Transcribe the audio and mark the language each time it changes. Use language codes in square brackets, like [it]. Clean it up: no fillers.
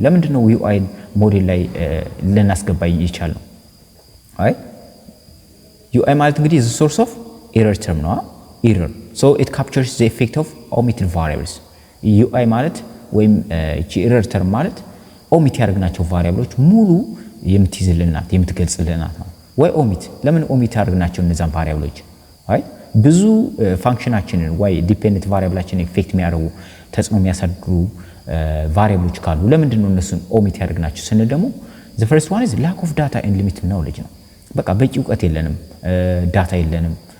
[am] ለምንድን ነው ui ሞዴል ላይ ልናስገባ ይቻላል? [en] right? [am] ui ማለት እንግዲህ [en] the source of error term [am] ነው, error. [en] so it captures the effect of omitted variables. [am] ui ማለት ወይም እቺ error term ማለት ኦሚት ያደረግናቸው ቫሪያብሎች ሙሉ የምትይዝልናት የምትገልጽልናት ነው። ወይ ኦሚት ለምን ኦሚት አድርገናቸው እነዛን ቫሪያብሎች አይ ብዙ ፋንክሽናችንን ወይ ዲፔንደንት ቫሪያብላችንን ኢፌክት የሚያደርጉ ተጽዕኖ የሚያሳድሩ ቫሪያብሎች ካሉ ለምንድን ነው እነሱን ኦሚት ያደርግናቸው ስንል ደግሞ [en] the first one is lack of data and limited knowledge [am] ነው በቃ በቂ ዕውቀት የለንም ዳታ የለንም